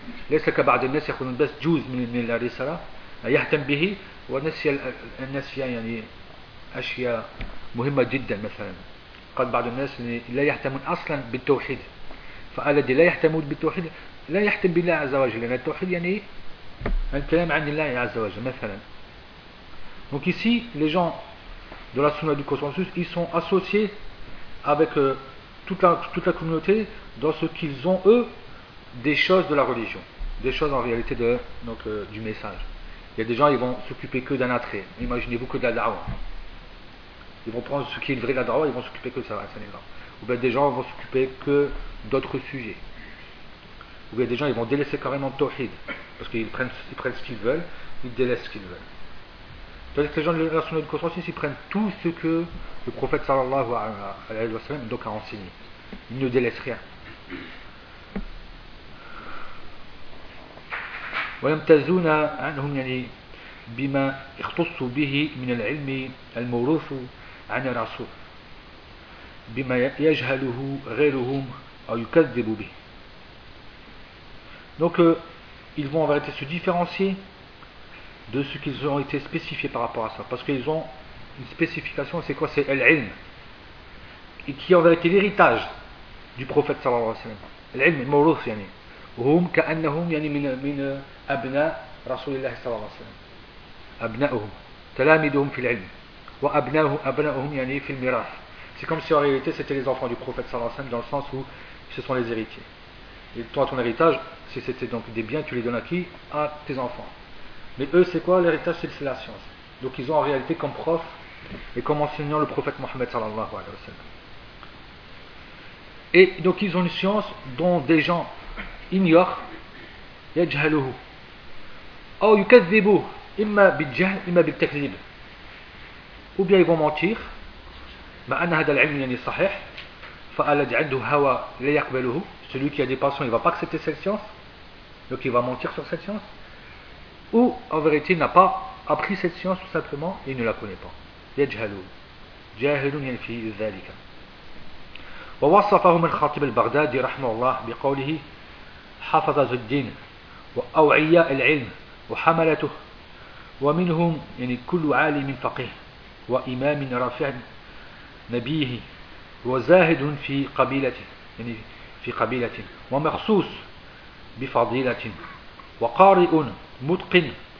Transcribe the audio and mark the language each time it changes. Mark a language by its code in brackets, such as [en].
[ar] ليس كبعض الناس يأخذون بس جزء من الرسالة يهتم به ونسي الناس يعني أشياء مهمة جدا مثلا. قد بعض الناس لا يهتمون أصلا بالتوحيد. فالذي لا يهتم بالتوحيد لا يهتم بالله عز وجل. لأن التوحيد يعني الكلام عن الله عز وجل مثلا. [fr] Donc ici, les gens de la Sunna du consensus, ils sont associés avec toute la communauté dans ce qu'ils ont, eux, des choses de la religion, des choses en réalité du message. Il y a des gens, ils vont s'occuper que d'un attrait. Imaginez-vous que de la da'wa. Ils vont prendre ce qui est le vrai de la da'wa, ils vont s'occuper que de ça, à cet égard. Ou bien des gens vont s'occuper que d'autres sujets. Ou bien des gens, ils vont délaisser carrément le tawhid, parce qu'ils prennent ce qu'ils veulent, ils délaissent ce qu'ils veulent. C'est-à-dire que les gens de la Sunna du consensus, ils prennent tout ce que le prophète sallallahu alayhi wa sallam a enseigné. Ils ne délaissent rien. [ar] ويمتازون عنهم يعني بما يختص به من العلم الموروث عن الرسول بما يجهله غيرهم أو يكذب به. [fr] Donc ils vont en vérité se différencier de ce qu'ils ont été spécifiés par rapport à ça, parce qu'ils ont une spécification. C'est quoi? C'est l'ilm, et qui en vérité l'héritage du prophète sallallahu alayhi wa sallam. [ar] L'ilm mawruth yani hum ka'annahum yani min أبناء رسول الله صلى الله عليه وسلم أبناؤهم تلامذهم في العلم وأبناؤهم يعني في الميراث. [fr] C'est comme si en réalité c'était les enfants du prophète صلى الله عليه وسلم, dans le sens où ce sont les héritiers. Et toi, ton héritage, si c'était donc des biens, tu les donnes à qui? À tes enfants. Mais eux, c'est quoi l'héritage? C'est la science. Donc ils ont en réalité comme prof et comme enseignant le prophète Mohammed صلى الله عليه وسلم. Et donc ils ont une science dont des gens ignorent. [ar] يجهله أو يكذبه إما بالجهل إما بالتكذيب. [fr] Ou bien ils vont mentir. [ar] مع أن هذا العلم يعني صحيح. فالذي عنده هوى لا يقبله. [fr] Celui qui a des passions, il ne va pas accepter cette science. Donc il va mentir sur cette science. Ou en vérité, il n'a pas appris cette science tout simplement et il ne la connaît pas. [ar] يجهله جاهل ينفي ذلك. ووصفهم الخطيب البغدادي رحمه الله بقوله حافظ الدين وأوعياء العلم وحملته ومنهم يعني كل عالم فقيه وإمام رافع نبيه وزاهد في قبيلته يعني في قبيلة ومخصوص بفضيلة وقارئ متقن